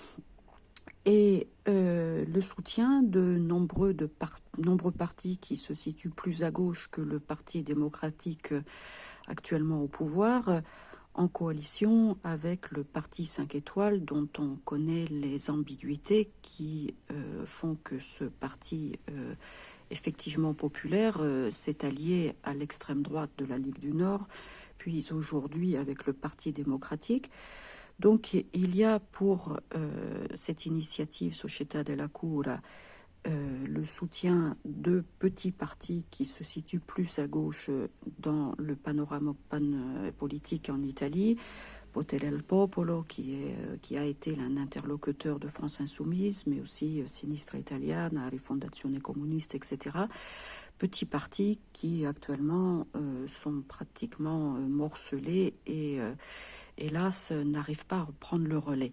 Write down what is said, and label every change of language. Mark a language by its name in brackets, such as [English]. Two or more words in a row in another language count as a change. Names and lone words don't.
[French] et le soutien de nombreux partis qui se situent plus à gauche que le Parti démocratique actuellement au pouvoir, en coalition avec le Parti 5 étoiles, dont on connaît les ambiguïtés qui font que ce parti effectivement populaire s'est allié à l'extrême droite de la Ligue du Nord, puis aujourd'hui avec le Parti démocratique. Donc il y a pour cette initiative Società della Cura le soutien de petits partis qui se situent plus à gauche dans le panorama politique en Italie. Potere al Popolo, qui a été un interlocuteur de France Insoumise, mais aussi Sinistra Italiana, Rifondazione Comuniste, etc. Petits partis qui actuellement sont pratiquement morcelés et hélas n'arrivent pas à reprendre le relais.